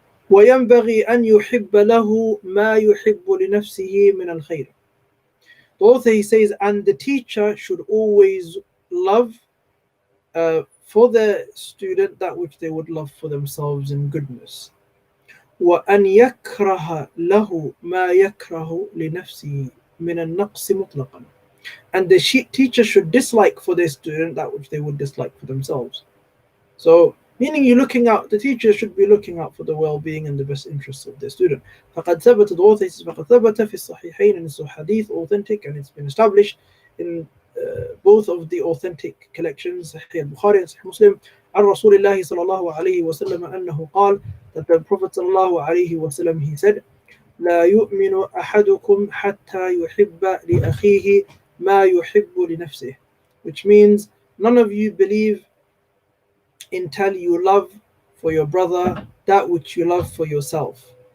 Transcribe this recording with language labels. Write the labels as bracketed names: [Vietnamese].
[Arabic] وينبغي أن يحب له ما يحب لنفسه من الخير. [English] The author, he says, and the teacher should always love for the student that which they would love for themselves in goodness. [Arabic] وأن يكره له ما يكره لنفسه من النقص مطلقا. [English] And the teacher should dislike for their student that which they would dislike for themselves. So, meaning the teacher should be looking out for the well-being and the best interests of their student. [Arabic] فقد ثبت, [English] the author says, [Arabic] فقد ثبت في الصحيحين, [English] and it's a hadith, authentic, and it's been established in both of the authentic collections, Sahih al-Bukhari and Sahih Muslim, [Arabic] عن رسول الله صلى الله عليه وسلم أنه قال, [English] that the Prophet [Arabic] صلى الله عليه وسلم, [English] he said, [Arabic] لا يؤمن أحدكم حتى يحب لأخيه ما يحب لنفسه, [English] which means none of you believe until you love for your brother that which you love for yourself.